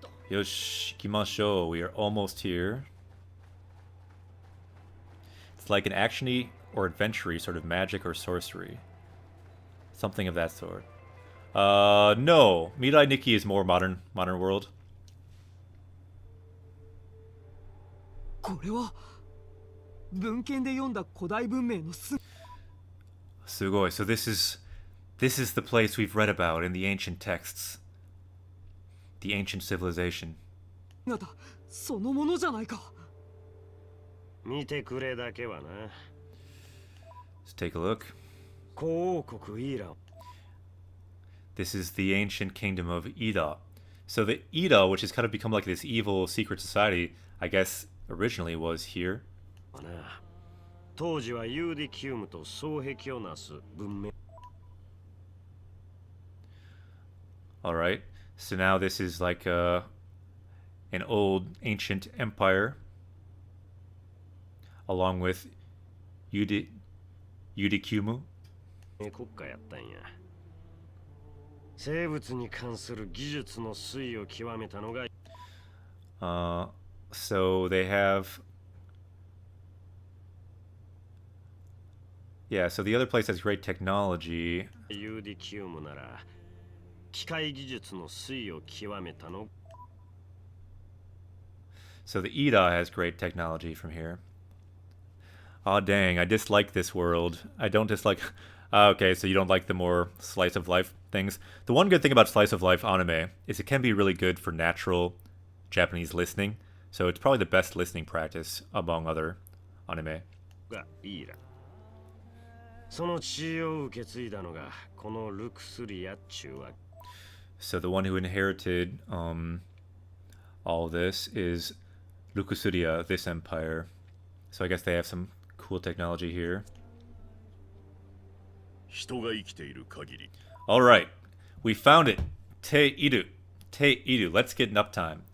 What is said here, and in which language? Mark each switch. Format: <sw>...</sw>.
<ja>Yosh, ikimashou.</ja> <en>We are almost here. It's like an action-y or adventure-y sort of magic or sorcery. Something of that sort. No. Mirai Nikki is more modern world.</en> <ja>これは文献で読んだ古代文明の Sugoi.</ja> <en>So this is the place we've read about in the ancient texts. The ancient civilization.</en> <ja>姿そのものじゃないか。見てくれだけはな。</ja> <en>Let's take a look.</en> <ja>古王国イラン。</ja> <en>This is the ancient kingdom of Ida. So the Ida, which has kind of become like this evil secret society, I guess originally was here.</en> <ja>当時はユーディキウムと双璧をなす文明。</ja> <en>Alright, so now this is like an old ancient empire, along with Yudikyumu.</en> <ja>国家やったんや。生物に関する技術の推移を極めたのが。</ja> <en>So they have. Yeah, so the other place has great technology.</en> <ja>ユーディキウムなら機械技術の推移を極めたの。</ja> <en>So the Ida has great technology from here. Aw, dang, I dislike this world. I don't dislike... okay, so you don't like the more slice of life things. The one good thing about slice of life anime is it can be really good for natural Japanese listening. So it's probably the best listening practice among other anime.</en> <ja>がイラ。その血を受け継いだのがこのルクスリアっちゅうわ。</ja> <en>So the one who inherited all this is Lukusuria, this empire. So I guess they have some cool technology here.</en> <ja>人が生きている限り。</ja> <en>Alright, we found it. Te Iru. Te Iru. Let's get an uptime.</en>